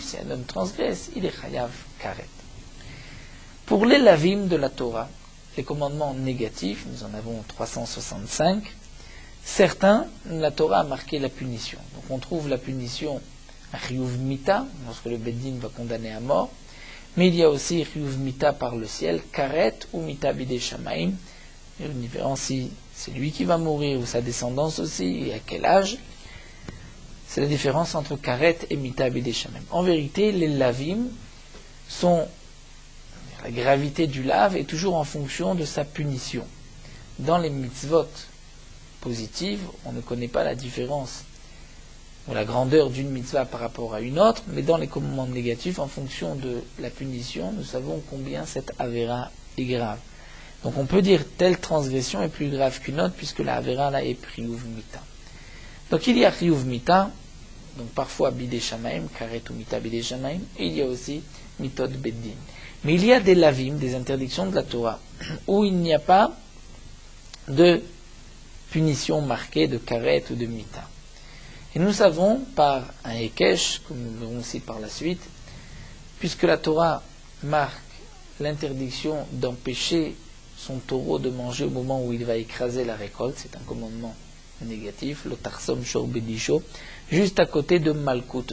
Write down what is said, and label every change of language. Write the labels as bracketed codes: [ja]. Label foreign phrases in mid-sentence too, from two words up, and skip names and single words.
[fr] Si un homme transgresse, il est [he] חייב כרת. [fr] Pour les lavim de la Torah, les commandements négatifs, nous en avons 365, certains, la Torah a marqué la punition. Donc on trouve la punition à [he] חיוב מיתה, [fr] lorsque le Beddin va condamner à mort, mais il y a aussi [he] חיוב מיתה [fr] par le ciel, karet ou [he] מיתה בידי שמים. [fr] Il y a une différence si c'est lui qui va mourir ou sa descendance aussi, et à quel âge. C'est la différence entre karet et [he] מיתה בידי שמים. [fr] En vérité, les lavim sont... La gravité du lave est toujours en fonction de sa punition. Dans les mitzvot positives, on ne connaît pas la différence ou la grandeur d'une mitzvah par rapport à une autre, mais dans les commandements négatifs, en fonction de la punition, nous savons combien cette avéra est grave. Donc on peut dire telle transgression est plus grave qu'une autre, puisque la avéra là est [he] חיוב מיתה. [fr] Donc il y a [he] חיוב מיתה, [fr] donc parfois [he] בידי שמים, [fr] karet ou [he] מיתה בידי שמים, [fr] et il y a aussi [he] מיתות בית דין. [fr] Mais il y a des lavim, des interdictions de la Torah, où il n'y a pas de punition marquée de karet ou de mita. Et nous savons par un Hekesh, comme nous verrons aussi par la suite, puisque la Torah marque l'interdiction d'empêcher son taureau de manger au moment où il va écraser la récolte, c'est un commandement négatif, le [he] תחסום שור בדישו, [fr] juste à côté de Malkout.